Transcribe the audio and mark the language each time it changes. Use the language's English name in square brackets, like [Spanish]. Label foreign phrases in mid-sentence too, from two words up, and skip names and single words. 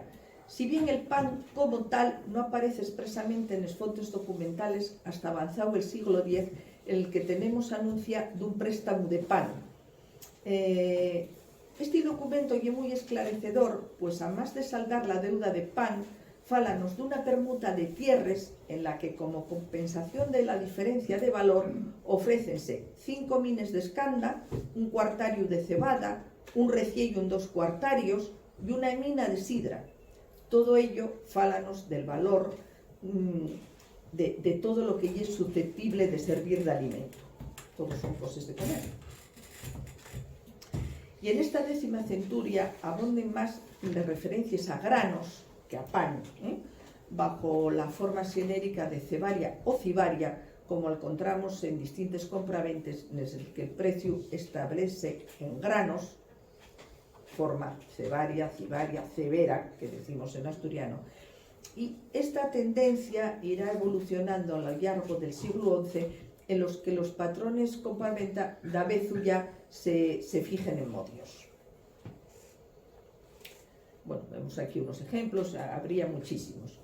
[Spanish] Si bien el pan como tal no aparece expresamente en las fuentes documentales hasta avanzado el siglo X, en el que tenemos anuncia de un préstamo de pan. Este documento es muy esclarecedor, pues a más de saldar la deuda de pan, fálanos de una permuta de tierras en la que, como compensación de la diferencia de valor, ofrécense 5 mines de escanda, un cuartario de cebada, un reciello en 2 cuartarios y una mina de sidra. Todo ello fálanos del valor de todo lo que es susceptible de servir de alimento. Todos son cosas de comer. Y en esta 10ª centuria abonden más de referencias a granos que a pan, bajo la forma xenérica de cebaria o cibaria, como encontramos en distintos compraventes en el que el precio establece en granos, forma cebaria, cibaria, cebera, que decimos en asturiano, y esta tendencia irá evolucionando a lo largo del siglo XI, en los que los patrones compraventa [Asturian] da vezu [Spanish] ya se fijen en modios. Bueno, vemos aquí unos ejemplos, habría muchísimos.